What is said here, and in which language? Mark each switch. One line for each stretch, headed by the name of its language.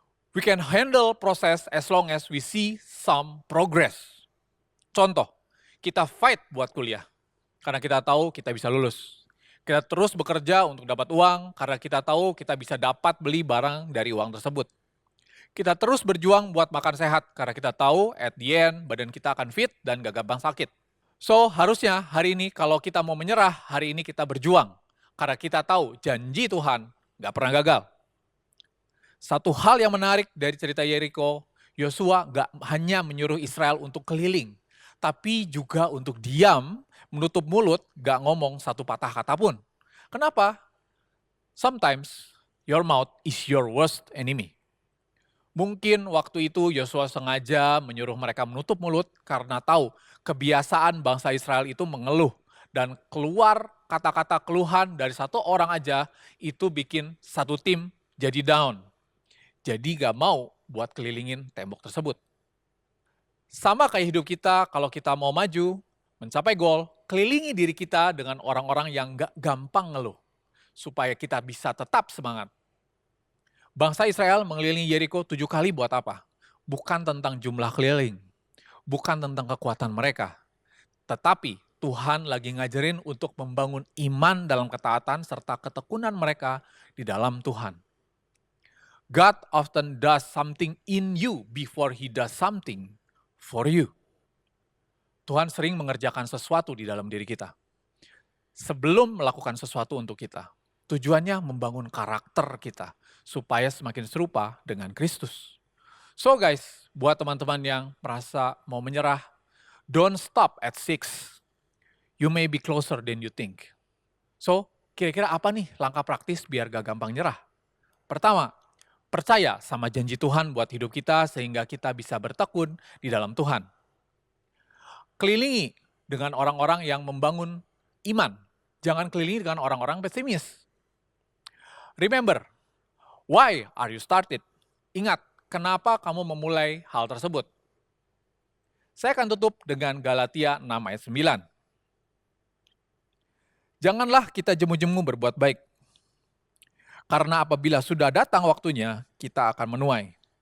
English: We can handle process as long as we see some progress.
Indonesian: Contoh, kita fight buat kuliah, karena kita tahu kita bisa lulus. Kita terus bekerja untuk dapat uang, karena kita tahu kita bisa dapat beli barang dari uang tersebut. Kita terus berjuang buat makan sehat, karena kita tahu
English: at the end
Indonesian: badan kita akan fit dan gak gampang sakit. So, harusnya hari ini kalau kita mau menyerah, hari ini kita berjuang. Karena kita tahu janji Tuhan gak pernah gagal. Satu hal yang menarik dari cerita Yeriko, Yosua gak hanya menyuruh Israel untuk keliling, tapi juga untuk diam, menutup mulut, gak ngomong satu patah kata pun. Kenapa?
English: Sometimes your mouth is your worst enemy.
Indonesian: Mungkin waktu itu Yosua sengaja menyuruh mereka menutup mulut karena tahu kebiasaan bangsa Israel itu mengeluh. Dan keluar kata-kata keluhan dari satu orang aja itu bikin satu tim jadi down. Jadi gak mau buat kelilingin tembok tersebut. Sama kayak hidup kita, kalau kita mau maju, mencapai goal, kelilingi diri kita dengan orang-orang yang gak gampang ngeluh. Supaya kita bisa tetap semangat. Bangsa Israel mengelilingi Yeriko 7 kali buat apa? Bukan tentang jumlah keliling, bukan tentang kekuatan mereka. Tetapi Tuhan lagi ngajarin untuk membangun iman dalam ketaatan serta ketekunan mereka di dalam Tuhan.
English: God often does something in you before He does something for you.
Indonesian: Tuhan sering mengerjakan sesuatu di dalam diri kita. Sebelum melakukan sesuatu untuk kita. Tujuannya membangun karakter kita supaya semakin serupa dengan Kristus.
English: So guys,
Indonesian: buat teman-teman yang merasa mau menyerah,
English: don't stop at 6. You may be closer than you think.
Indonesian: So, kira-kira apa nih langkah praktis biar gak gampang nyerah? Pertama, percaya sama janji Tuhan buat hidup kita sehingga kita bisa bertekun di dalam Tuhan. Kelilingi dengan orang-orang yang membangun iman. Jangan kelilingi dengan orang-orang pesimis.
English: Remember, why are you started?
Indonesian: Ingat, kenapa kamu memulai hal tersebut? Saya akan tutup dengan Galatia 6 ayat 9. Janganlah kita jemu-jemu berbuat baik. Karena apabila sudah datang waktunya, kita akan menuai.